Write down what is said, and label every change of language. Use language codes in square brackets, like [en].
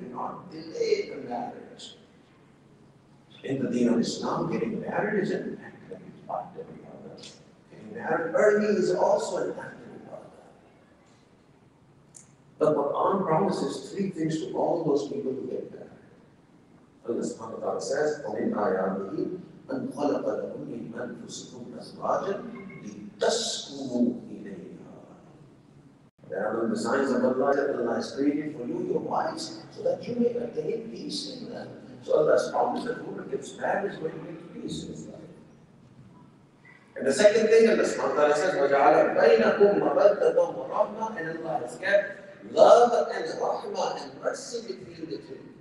[en] Do not delay the marriage. In the deen of Islam, getting married is an act of ibadah. Getting married early is also an act of ibadah. The Quran promises 3 things to all those people who get married. [ar] Allah subhanahu wa ta'ala says, وَمِنْ آيَاتِهِ أَنْ خَلَقَ لَكُمْ مِنْ أَنفُسِكُمْ أَزْوَاجًا لِتَسْكُنُوا إِلَيْهَا. [en] There are the signs of Allah that Allah has created for you, your wives, so that you may attain peace in them. So Allah has promised that whoever gets married is going to get peace in his life. And the second thing, Allah subhanahu wa ta'ala says, [ar] وَجَعَلَ بَيْنَكُمْ مَوَدَّةً وَرَحْمَةً, [en] and Allah has kept love and rahmah and mercy between the two.